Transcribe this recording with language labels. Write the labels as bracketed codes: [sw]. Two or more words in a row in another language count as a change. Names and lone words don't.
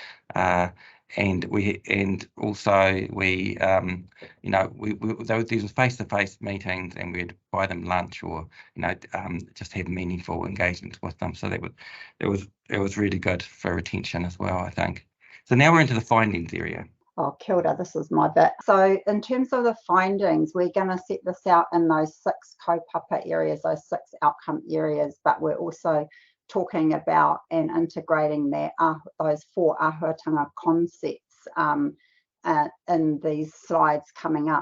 [en] And also you know, these were face-to-face meetings, and we'd buy them lunch, or, you know, just have meaningful engagements with them. So it was really good for retention as well, I think. So now we're into the findings area. [mi] Oh, kia ora, [en] this is my bit. So in terms of the findings, we're going to set this out in those 6 kaupapa areas, those 6 outcome areas, but we're also talking about and integrating that those 4 āhuatanga concepts in these slides coming up.